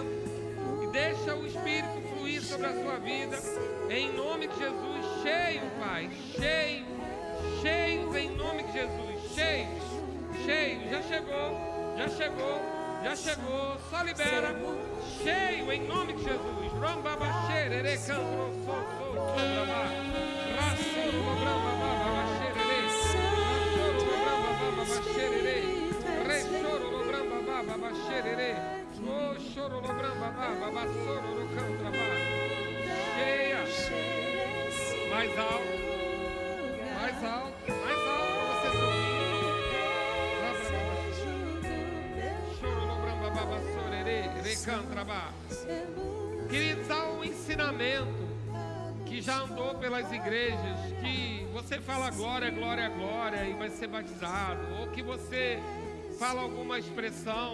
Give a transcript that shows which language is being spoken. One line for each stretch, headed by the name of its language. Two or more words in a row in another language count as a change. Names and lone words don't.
Portuguese: E deixa o Espírito fluir sobre a sua vida. Em nome de Jesus, cheio, Pai, cheio cheios em nome de Jesus. Cheios, cheios. Já chegou, já chegou, já chegou. Só libera. Cheio em nome de Jesus. Rambabaxerere, candro, so, braba. Rassoro, bramba, babaxerere. Rassoro, bramba, babaxerere. Rechoro, bramba, babaxerere. Oh, choro, bramba, babassoro, cantraba. Cheia. Mais alto. Mais alto, mais alto para você sorrir. Choro no bramba baba sorere, recantraba. Queridos, há um ensinamento que já andou pelas igrejas, que você fala glória, glória, glória e vai ser batizado, ou que você fala alguma expressão.